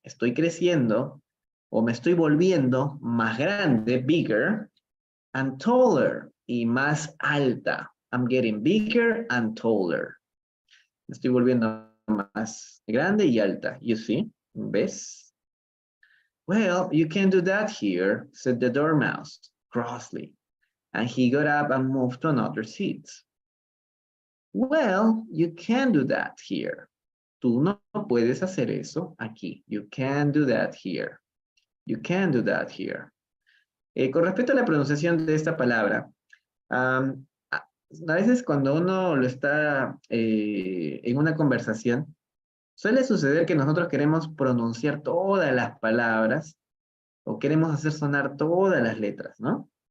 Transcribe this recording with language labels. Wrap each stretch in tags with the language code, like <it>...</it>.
<es>Estoy creciendo o me estoy volviendo más grande,</es> <en>bigger, and taller,</en> <es>y más alta.</es> <en>I'm getting bigger and taller.</en> <es>Me estoy volviendo más grande y alta,</es> <en>you see.</en> <es>¿Ves?</es> <en>Well, you can't do that here, said the dormouse crossly, and he got up and moved to another seat. Well, you can't do that here.</en> <es>Tú no puedes hacer eso aquí.</es> <en>You can't do that here. You can't do that here.</en> <es>Con respecto a la pronunciación de esta palabra, a veces cuando uno lo está en una conversación, suele suceder que nosotros queremos pronunciar todas las palabras o queremos hacer sonar todas las letras, ¿no?</es>